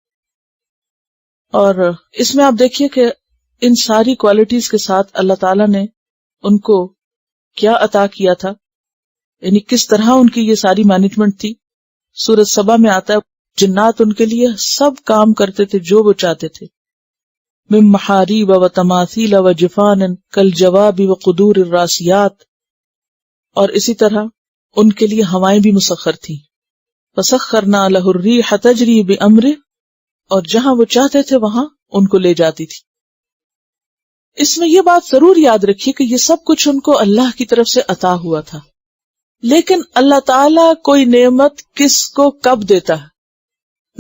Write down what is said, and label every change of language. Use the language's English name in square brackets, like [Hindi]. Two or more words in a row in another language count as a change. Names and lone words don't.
[Urdu] اور اس میں آپ دیکھیے کہ ان ساری کوالٹیز کے ساتھ اللہ تعالیٰ نے ان کو کیا عطا کیا تھا، یعنی کس طرح ان کی یہ ساری مینجمنٹ تھی. سورۃ سبا میں آتا ہے جنات ان کے لیے سب کام کرتے تھے جو وہ چاہتے تھے. [Arabic] من محاریب و تماثیل و جفان کالجواب و قدور الراسیات، [Urdu] اور اسی طرح ان کے لیے ہوائیں بھی مسخر تھیں. [Arabic] فسخرنا لہ الریح تجری بامرہ، [Urdu] اور جہاں وہ چاہتے تھے وہاں ان کو لے جاتی تھی. اس میں یہ بات ضرور یاد رکھیے کہ یہ سب کچھ ان کو اللہ کی طرف سے عطا ہوا تھا، لیکن اللہ تعالیٰ کوئی نعمت کس کو کب دیتا ہے؟